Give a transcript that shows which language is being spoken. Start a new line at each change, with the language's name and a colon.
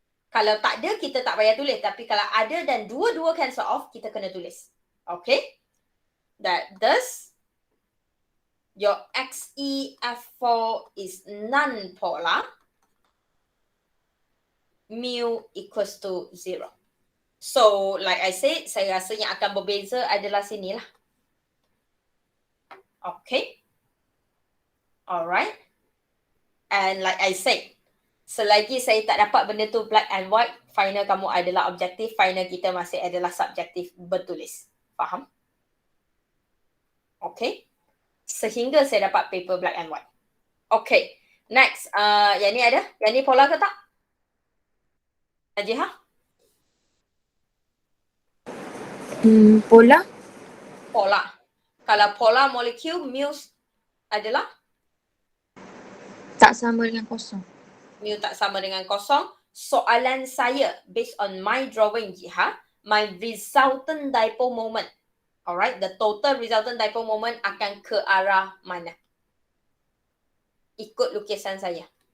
Malay: Kalau tak ada, kita tak payah tulis. Tapi kalau ada dan dua-dua cancel off, kita kena tulis. Okay?
English: That thus, your XEF4 is non-polar. Mu equals to 0. So, like I said,
Malay: saya rasa yang akan berbeza adalah sinilah. Okay? Alright? And
English: like I said,
Malay: selagi saya tak dapat benda tu
English: black and white,
Malay: final kamu adalah objektif, final kita masih adalah subjektif bertulis. Faham? Okay? Sehingga saya dapat paper
English: black and white.
Malay: Okay. Next. Yang ni ada? Yang ni polar ke tak? Najiha? Polar. Polar. Kalau polar molekul, mu adalah Tak sama dengan kosong. mu tak sama dengan kosong. Soalan saya
English: based on my drawing Jiha, my resultant dipole moment. Alright, the total resultant dipole moment
Malay: akan ke arah mana? Ikut lukisan saya.